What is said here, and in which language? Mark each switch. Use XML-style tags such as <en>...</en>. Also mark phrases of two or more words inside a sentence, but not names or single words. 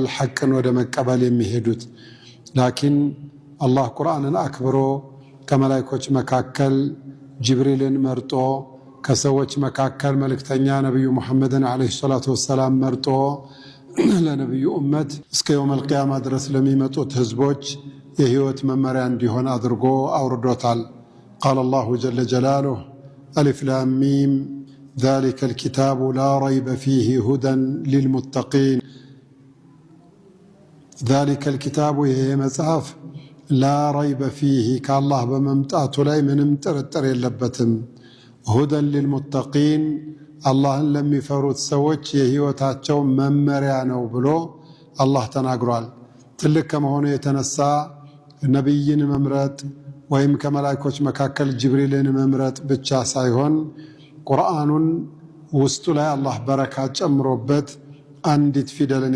<am>ሐቅን ወደ መቀበል የሚሄዱት። ላኪን አላህ ቁርአንን አክብሮ ከመላእክቶች መካከል ጅብሪልን መርጦ ከሰዎች መካከል መልእክተኛ ነብዩ መሐመድን</am> <ar>عليه الصلاة والسلام</ar> <am>መርጦ ለነብዩ ኡመት እስከ</am> <ar>يوم القيامة</ar> <am>ድረስ ለሚመጡት ህዝቦች የህይወት መመሪያ እንዲሆን አድርጎ አውርዶታል።</am> <ar>قال الله جل جلاله ألف لام ميم ذلك الكتاب لا ريب فيه هدى للمتقين ذلك الكتاب</ar> <am>ይሄ መጽሐፍ</am> <ar>لا ريب فيه</ar> <am>ከአላህ በመምጣቱ ላይ ምንም ጥርጥር የለበትም።</am> <ar>هدى للمتقين</ar> <am>አላህን ለሚፈሩት ሰዎች የህይወታቸው መመሪያ ነው ብሎ አላህ ተናግሯል። ትልቅ ከመሆኑ የተነሳ ነብይን መምረጥ ወይም ከመላእክቶች መካከል ጅብሪልን መምረጥ ብቻ ሳይሆን ቁርአኑን ውስጡ ላይ አላህ በረካ ጨምሮበት አንዲት ፊደልን</am>